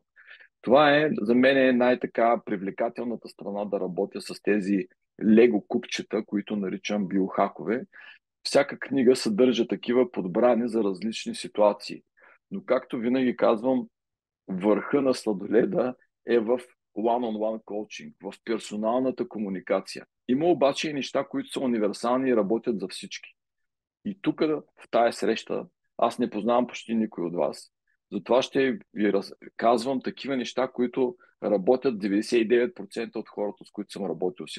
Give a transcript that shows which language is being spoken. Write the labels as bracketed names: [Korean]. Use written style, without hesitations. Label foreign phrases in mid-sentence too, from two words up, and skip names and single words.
[Bulgarian] Това е, за мен е най-така привлекателната страна да работя с тези лего купчета, които наричам биохакове. Всяка книга съдържа такива подбрани за различни ситуации. Но както винаги казвам, върха на сладоледа е в [English] one-on-one [Bulgarian] коучинг, в персоналната комуникация. Има обаче и неща, които са универсални и работят за всички. И тук в тая среща аз не познавам почти никой от вас. Затова ще ви казвам такива неща, които работят 99% от хората, с които съм работил сега.